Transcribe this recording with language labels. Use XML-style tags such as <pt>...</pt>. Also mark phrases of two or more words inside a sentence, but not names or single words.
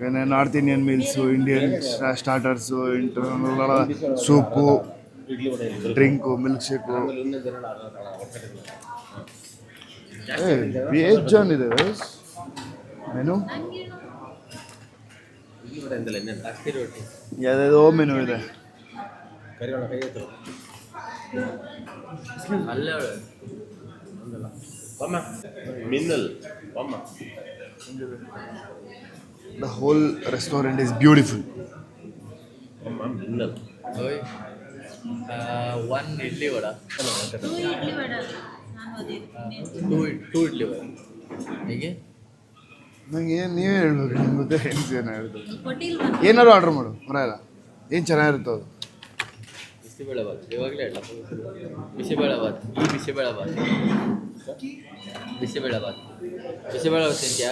<en>North Indian meals, Indian starters, soup, drink, milkshake,</en> <kn>ಬೇಜಾನ್ ಇದೆ</kn> <en>ಮೆನು.</en> <kn>ಯಾವುದೋ ಮೆನು ಇದೆ.</kn> <en>The whole restaurant is beautiful. One idli vada. Two idli vada. Two idli vada.</en> <kn>ಹೇಗೆ? ನಂಗೆ ನೀವೇ ಹೇಳ್ಬೇಕು, ನಿಮ್ಗೆ ಗೊತ್ತೇ ಏನು ಚೆನ್ನಾಗಿರುತ್ತೆ. ಕೊಟ್ಟಿಲ್ವಾ? ಏನಾದ್ರು ಆರ್ಡ್ರ್ ಮಾಡು, ಬರಲ್ಲ. ಏನು ಚೆನ್ನಾಗಿರುತ್ತೆ ಅದು. ಬಿಸಿಬೇಳೆ ಬಾತ್ ಇವಾಗಲೇ ಹೇಳ. ಬಿಸಿಬೇಳೆ ಬಾತ್, ಈ ಬಿಸಿಬೇಳೆ ಬಾತ್. ಬಿಸಿಬೇಳೆ ಬಾತ್ ತಿಂತ್ಯಾ?</kn>